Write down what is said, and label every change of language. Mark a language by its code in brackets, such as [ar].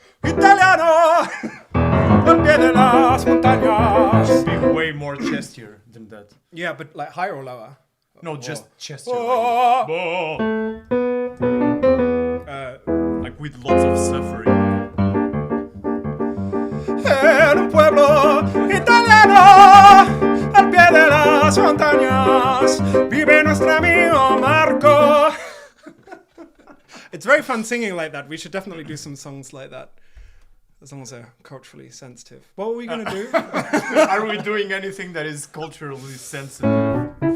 [es] italiano, al pie de las montañas. [en] Should be way more chestier than that. Yeah, but like higher or lower? No, just chestier. Oh. Like with lots of suffering. [es] En un pueblo italiano, al pie de las montañas, vive nuestro amigo Marco. [en] It's very fun singing like that. We should definitely do some songs like that, as long as they're culturally sensitive. What were we gonna do? Are we doing anything that is culturally sensitive?